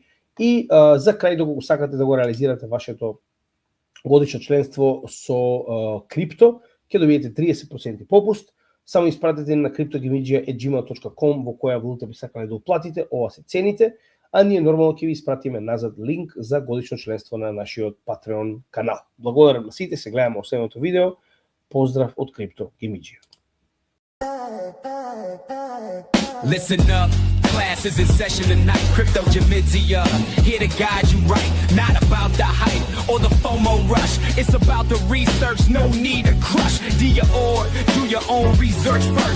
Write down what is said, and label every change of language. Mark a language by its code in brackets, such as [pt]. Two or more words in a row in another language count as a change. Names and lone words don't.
[mk] И за крај, доколку сакате да го реализирате вашето годишно членство со крипто, ќе добиете 30% попуст. Само испратете на cryptogimidžija@gmail.com во која валута би сакале да уплатите, ова се цените, а ние нормално ќе ви испратиме назад линк за годишно членство на нашиот Patreon канал. Благодарам на сите, се гледаме во следното видео. Поздрав од CryptoGimidžija. [en] Listen up, class is in session tonight. CryptoGimidžija, here to guide you right. Not about the hype or the FOMO rush. It's about the research, no need to crush. Do your own research first.